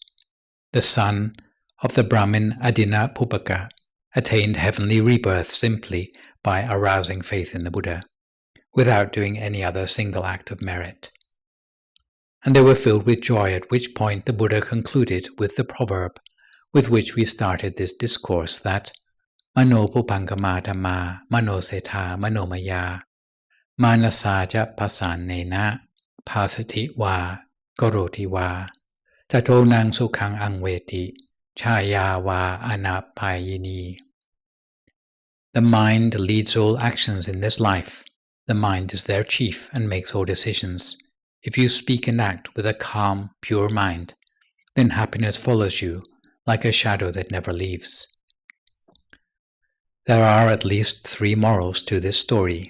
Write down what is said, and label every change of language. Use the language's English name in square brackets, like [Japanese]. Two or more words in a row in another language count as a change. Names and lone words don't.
[English] The son of the Brahmin Manopubbaṅgamā attained heavenly rebirth simply by arousing faith in the Buddha, without doing any other single act of merit. And they were filled with joy, at which point the Buddha concluded with the proverb with which we started this discourse, that [Pali] Manopubbaṅgamā dhammā manoseṭṭhā manomayā manasā pasannena bhāsatī vā karoti vā tato sukham anveti chāyā vā anapāyinī. [English] The mind leads all actions in this life. The mind is their chief and makes all decisions. If you speak and act with a calm, pure mind, then happiness follows you like a shadow that never leaves. There are at least 3 morals to this story.